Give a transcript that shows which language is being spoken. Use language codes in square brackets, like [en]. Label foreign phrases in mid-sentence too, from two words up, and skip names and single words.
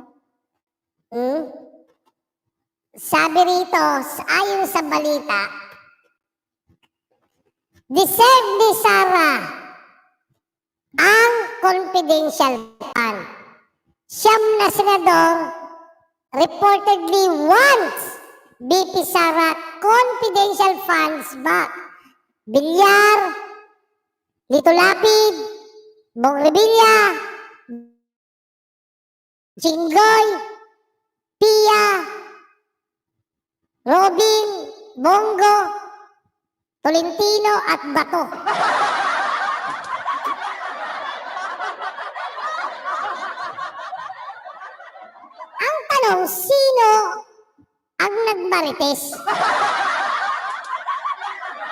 [tl] Sabi rito, ayon sa balita, deserve ni Sara ang [en] confidential fund. [tl] Siyam na senador [en] reportedly wants BP Sara confidential funds back. [tl] Villar, Lito Lapid, Bong Revilla, Jinggoy, Pia, Robin, Bongo, Tolentino at Bato. Ang tanong, sino ang nagmarites?